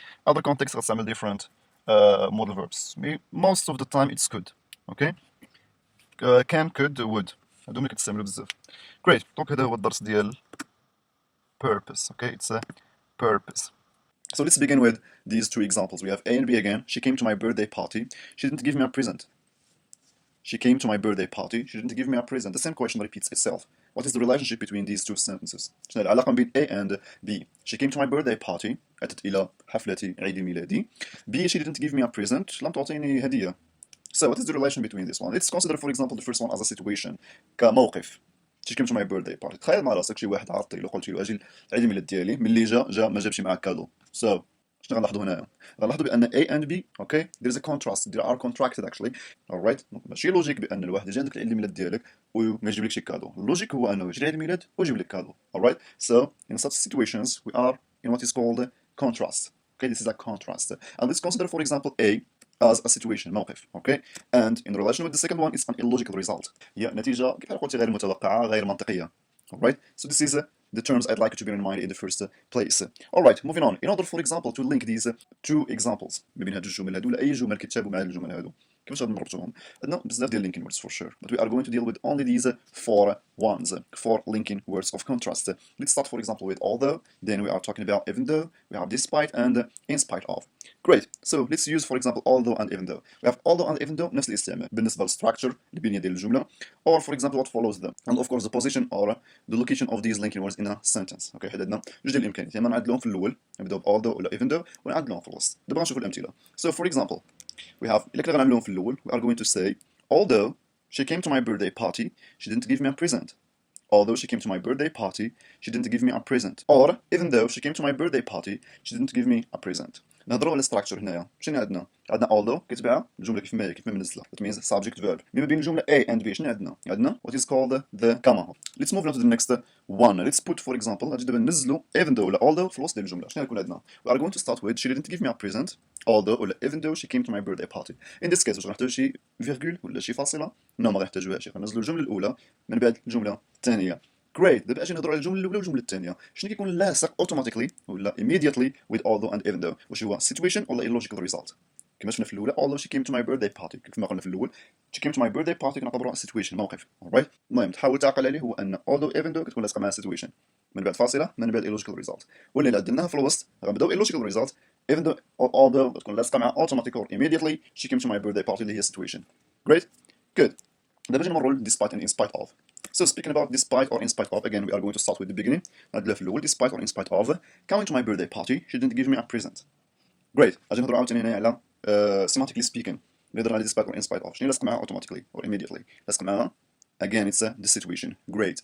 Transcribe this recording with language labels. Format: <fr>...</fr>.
<en>Other context</en> <ar>غتستعمل</ar> <en>different modal verbs. Most of the time it's could. Okay. Can, could, would.</en> <ar>هادو ملي كتستعملو بزاف.</ar> <en>Great.</en> <ar>دونك هذا هو الدرس ديال purpose.</ar> <en>Okay, it's a purpose. So let's begin with these two examples. We have A and B again. She came to my birthday party. She didn't give me a present. She came to my birthday party. She didn't give me a present. The same question repeats itself. What is the relationship between these two sentences?</en> <ar>شنو العلاقة بين</ar> <en>A and B? She came to my birthday party.</en> <ar>أتت إلى حفلة عيد ميلادي. B.</ar> <en>She didn't give me a present.</en> <ar>لم تعطيني هدية.</ar> <en>So what is the relation between this one? Let's consider, for example, the first one as a situation.</en> <ar>كموقف.</ar> <en>She came to my birthday party.</en> <ar>تخيل مع راسك شي واحد عرضتي له قلت له اجي عيد الميلاد ديالي ملي جا ما جابش معاه كادو. So شنو غنلاحظوا هنايا؟ غنلاحظوا بان A and B</ar> <en>okay there is a contrast they are contracted actually alright</en> <ar>ماشي لوجيك بان الواحد يجي عندك العيد الميلاد ديالك وما يجيبلكش شي كادو. اللوجيك هو انه يجي العيد الميلاد ويجيب لك كادو.</ar> <en>alright so in such situations we are in what is called contrast. Okay, this is a contrast and let's consider for example A as a situation موقف okay and in relation with the second one it's an illogical result.</en> <ar>هي نتيجة كيف قلت غير متوقعة غير منطقية.</ar> <en>alright so this is the terms I'd like you to bear in mind in the first place. Alright, moving on. In order, for example, to link these two examples</en> <ar>ما بين هاد الجمل هادو ولا أي جمل كيتشابهوا مع هاد الجمل هادو كيفاش غادي نربطوهم؟</ar> <en>عندنا بزاف ديال linking words for sure but we are going to deal with only these four linking words of contrast. Let's start for example with although, then we are talking about even though, we have despite and in spite of. Great, so let's use for example although and even though. We have although and even though</en> <ar>نفس الاستعمال بالنسبة</ar> <en>للstructure البنية ديال الجملة or for example what follows them and of course the position or the location of these linking words in a sentence.</en> <ar>اوكي حددنا جوج ديال الامكانيات يا اما نعدلوهم في الاول نبداو although ولا even though ونعدلوهم في الوسط. دابا غنشوفوا الامثله.</ar> <en>So for example we have</en> <ar>الا كنا غنعملوهم في الاول</ar> <en>we are going to say although she came to my birthday party she didn't give me a present. Although she came to my birthday party she didn't give me a present. Or even though she came to my birthday party she didn't give me a present.</en> <ar>نهضروا على structure هنايا. شنو عندنا although كتبع الجمله كيف ما هي كيف ما منزله.</ar> <en>That means subject verb.</en> <ar>ما بين الجمله A and B شنو عندنا what is called the comma.</ar> <en>Let's move on to the next one. Let's put for example</en> <ar>غادي دابا ننزلوا even though ولا although في الوسط ديال الجمله. شنو غيكون عندنا</ar> <en>we are going to start with she didn't give me a present although ولا even though she came to my birthday party.</en> <ar>In this case واش غنحتاجوا شي فيرغول ولا شي فاصله؟ نو ما غنحتاجوهاش. غننزلوا الجمله الاولى من بعد الجمله الثانيه. Great. دابا اجي نهضروا على الجمله الاولى والجمله الثانيه. شنو كيكون لاصق automatically ولا immediately with although and even though؟</ar> <en>واش هو situation ولا illogical result؟</en> <ar>كما شفنا في الاولى although she came to my birthday party كما قلنا في الاول she came to my birthday party كنعتبروها situation موقف. alright المهم تحاول تعقل عليه هو ان although even though كتكون لاصقه مع situation من بعد فاصله من بعد illogical result واللي عدلناها في الوسط غنبداو illogical result even though or although كتكون لاصقه مع automatic or immediately she came to my birthday party اللي هي situation.</ar> <en>Great. Good.</en> <ar>دابا نجي نمروا</ar> <en>despite and in spite of. So speaking about despite or in spite of, again we are going to start with the beginning.</en> <ar>نعدلها في الأول</ar> <en>despite or in spite of coming to my birthday party she didn't give me a present. Great.</en> <ar>غادي نهضروا عاوتاني هنايا على semantically speaking نهضروا على despite or in spite of شنو لاصق معاها automatically or immediately لاصق معاها again it's the situation. Great.</ar>